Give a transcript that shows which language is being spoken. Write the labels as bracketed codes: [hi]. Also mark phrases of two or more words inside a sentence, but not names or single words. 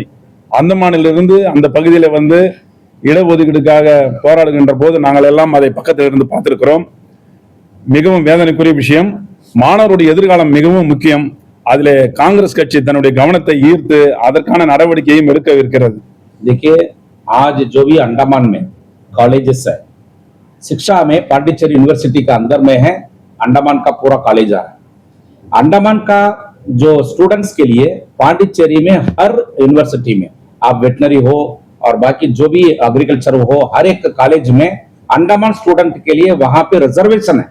[ta] அந்தமானிலிருந்து அந்த பகுதியில் இடஒதுக்கீடுக்காக போராடுகின்ற போது நாங்கள் எல்லாம் அதை பக்கத்தில் இருந்து பார்த்திருக்கிறோம். மிகவும் வேதனைக்குரிய விஷயம். மாணவருடைய எதிர்காலம் மிகவும் முக்கியம். அதிலே कांग्रेस கட்சி தன்னுடைய கவனத்தை ஈர்த்து அதற்கான நடவடிக்கையும் எடுக்க இருக்கிறது. [hi] देखिए, आज जो भी अंडमान में कॉलेजेस है, शिक्षा में पांडिचेरी यूनिवर्सिटी का अंदर में है, अंडमान का पूरा कॉलेज है। अंडमान का जो स्टूडेंट्स के लिए पांडिचेरी में हर यूनिवर्सिटी में आप वेटनरी हो और बाकी जो भी एग्रीकल्चर हो, हर एक कॉलेज में अंडमान स्टूडेंट के लिए वहां पे रिजर्वेशन है।